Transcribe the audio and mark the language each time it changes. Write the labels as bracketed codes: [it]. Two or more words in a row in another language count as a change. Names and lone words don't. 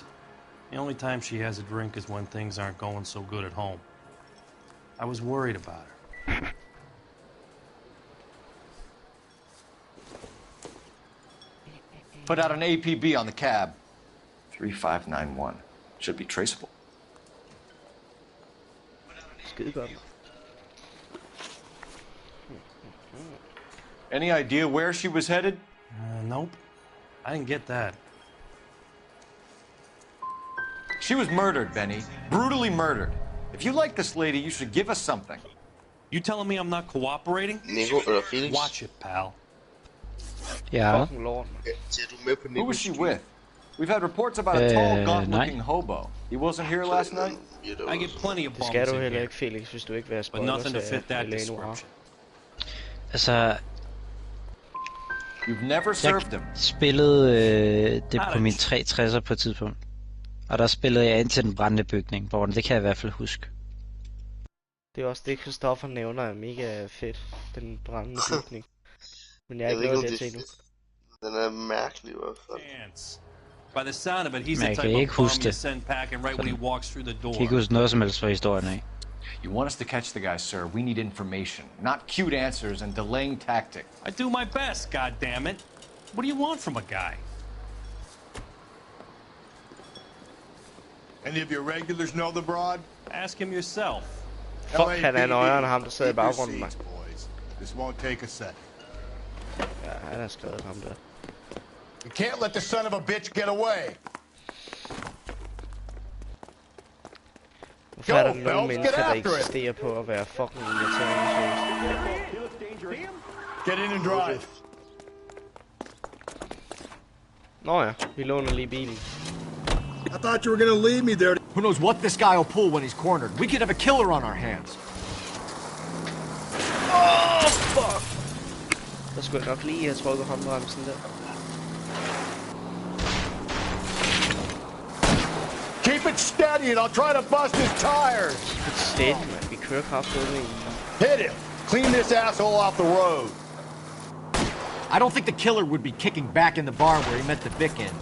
[en] The only time she has a drink is when things aren't going so good at home. I was worried about her. Put out an APB on the cab. 3591. Should be traceable. [da] Skide godt. [en] Any idea where she was headed? Nope. I didn't get that. She was murdered, Benny. Brutally murdered. If you like this lady, you should give us something. You telling me I'm not cooperating? [da] Nico eller Felix? [en] Watch it, pal. [da] Ja. [en] Who was she with? We've had reports about a tall, gaunt-looking hobo. He wasn't here last night? I get plenty of [da] Det [en] bums [da] skal du [en] in [da] heller [en] here, [da] ikke, Felix, hvis du ikke vil have [en] but [da] spoilers [en] nothing to fit that L.A Noire. description. [da] Altså, [en] You've never served him. [da] jeg spillede det på min 360'er på et tidspunkt. Og der spillede jeg ind til den brændende bygning, hvor det kan jeg i hvert fald huske. Det er også det, Christoffer nævner er mega fedt, den brændende bygning. Men jeg er ikke nået det til endnu. Den er mærkelig i hvert fald. [en] By the sound of it, he's [da] Men [en] the [da] jeg kan [en] type [da] ikke [en] of bum [da] huske [en] you [da] det. [en] send packing right when he walks through the door. [da] Jeg kan ikke huske noget som helst fra historien af. [en] You want us to catch the guy, sir. We need information, not cute answers and delaying tactics. I do my best, goddammit. What do you want from a guy? Any of your regulars know the broad? Ask him yourself. [da] Fuck, han er nøjeren, ham der sidder i baggrunden, mand. [en] This won't take a second. [da] Ja, han har skrevet ham der. [en] You can't let the son of a bitch get away. [da] Hvorfor er der nogle mennesker, der eksisterer på at være fucking irriterende? [en] Get in and drive. [da] Nå ja, vi låner lige bilen. [en] I thought you were gonna leave me there. Who knows what this guy will pull when he's cornered? We could have a killer on our hands. Oh, fuck! Der skulle jeg nok lige have trykket håndbremsen der. Keep it steady and I'll try to bust his tires. Keep it steady, [da] man. Vi kører kraftigt i. [en] Hit him. Clean this asshole off the road. I don't think the killer would be kicking back in the barn where he met the Vic in.